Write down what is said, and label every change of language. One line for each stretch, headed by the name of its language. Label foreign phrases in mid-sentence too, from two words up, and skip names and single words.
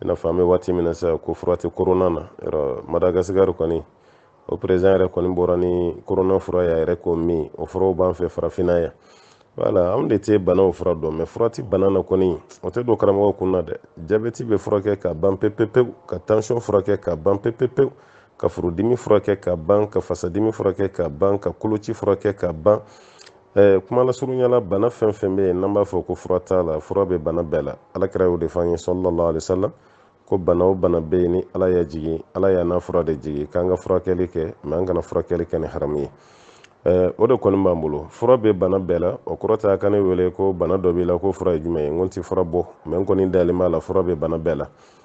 Bambara: n'a fɔ an bɛ waati min na sisan ko fura tɛ corona na yɔrɔ Madagascar kɔni o président yɛrɛ kɔni bɔra ni corona fura y'a yɛrɛ ko min o furaw b'an fɛ farafinna yan wala anw de tɛ banaw fura dɔn mais fura tɛ bana na kɔni o tɛ don karamɔgɔ kun na dɛ jabɛti bɛ furakɛ ka ban pepepewu ka tension furakɛ ka ban pepepewu ka furudimi furakɛ ka ban ka fasadimi furakɛ ka ban ka koloci furakɛ ka ban kuma lasurunyala bana fɛn fɛn bɛ yen n'an b'a fɔ ko fura t'a la fura bɛ bana bɛɛ la alakira y'o de fɔ an ye
Arabic: صلى الله عليه وسلم
Bambara: ko bana o bana bɛ yen ni Ala y'a jigin Ala y'a n'a fura de jigin k'an ka furakɛli kɛ mais an kana furakɛli kɛ ni haramu ye o de kɔni b'an bolo fura bɛ bana bɛɛ la o kɔrɔ tɛ a ka ne wele ko bana dɔ b'i la ko fura ye jumɛn ye n ko n tɛ fura bɔ mais n kɔni dalen b'a la fura bɛ bana bɛɛ la